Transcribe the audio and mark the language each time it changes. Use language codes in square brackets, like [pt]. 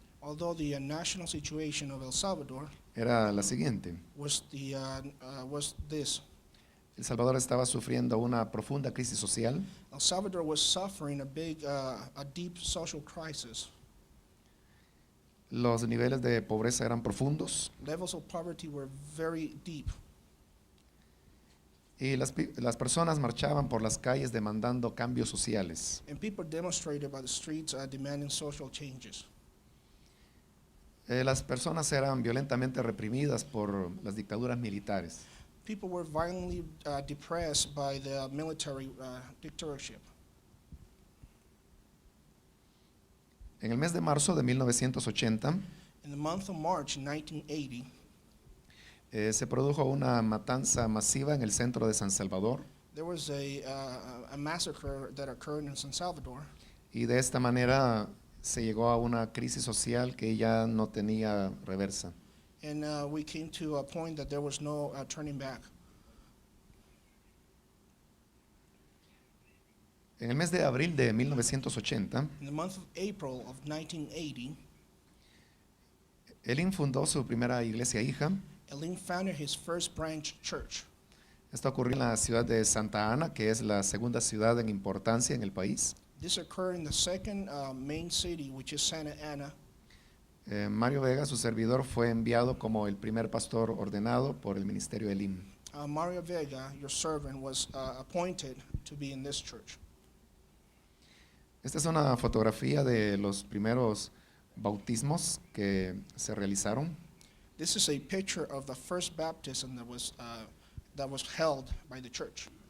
[en] Although the national situation of El Salvador [es] era la siguiente. [en] was this. [es] El Salvador estaba sufriendo una profunda crisis social. [en] El Salvador was suffering a deep social crisis. [es] Los niveles de pobreza eran profundos [en] Levels of poverty were very deep. [es] y las personas marchaban por las calles demandando cambios sociales. [en] And people demonstrated by the streets demanding social changes. [es] Las personas eran violentamente reprimidas por las dictaduras militares. [en] People were violently depressed by the military dictatorship. [es] En el mes de marzo de 1980 [en] In the month of March 1980, [es] se produjo una matanza masiva en el centro de San Salvador [en] there was a massacre that occurred in San Salvador, [es] y de esta manera se llegó a una crisis social que ya no tenía reversa. [en] and we came to a point that there was no turning back. [es] En el mes de abril de 1980, [en] In the month of April of 1980, [es] Elín fundó su primera iglesia hija. [en] Elim founded his first branch church. [es] Esto ocurrió en la ciudad de Santa Ana, que es la segunda ciudad en importancia en el país. [en] This occurred in the second main city, which is Santa Ana. [es] Mario Vega, su servidor, fue enviado como el primer pastor ordenado por el ministerio Elim. [en] Mario Vega, your servant, was appointed to be in this church. [es] Esta es una fotografía de los primeros bautismos que se realizaron. [en] This is a picture of the first baptism that was held by the church.